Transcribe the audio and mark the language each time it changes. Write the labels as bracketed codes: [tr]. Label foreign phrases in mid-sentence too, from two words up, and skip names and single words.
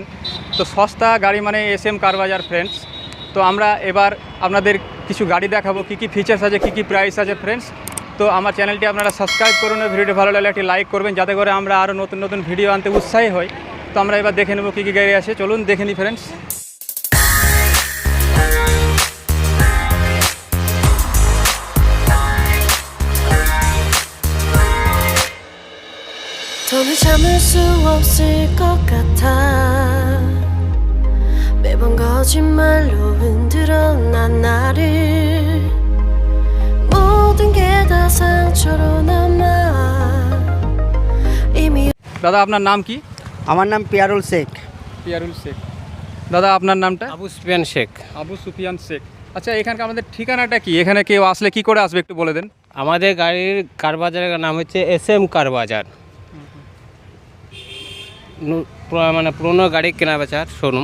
[bn] তো সস্তা গাড়ি মানে SM কার বাজার ফ্রেন্ডস। তো আমরা এবার আপনাদের কিছু গাড়ি দেখাবো, কী কী ফিচার্স আছে, কী কী প্রাইস আছে ফ্রেন্ডস। তো আমার চ্যানেলটি আপনারা সাবস্ক্রাইব করুন, ভিডিওটি ভালো লাগলে একটি লাইক করবেন, যাতে করে আমরা আরও নতুন নতুন ভিডিও আনতে উৎসাহী হই। তো আমরা এবার দেখে নেবো কী কী গাড়ি আছে, চলুন দেখে নিই ফ্রেন্ডস। [ko] 더는 참을 수 없을 것 같아 매번 거짓말로 흔들어 난 나를 모든 게 다 상처로 남아 이미 [bn] দাদা আপনার নাম কি? আমার নাম পিয়ারুল শেখ। পিয়ারুল শেখ। দাদা আপনার নামটা? আবু সুফিয়ান শেখ। আবু সুফিয়ান শেখ। আচ্ছা, এখানকার আমাদের ঠিকানাটা কি? এখানে কেউ আসলে কি করে আসবে একটু বলে দেন। আমাদের গাড়ির কারবাজারের নাম হচ্ছে SM কারবাজার, মানে পুরোনো গাড়ি কেনা বেচার শোরুম।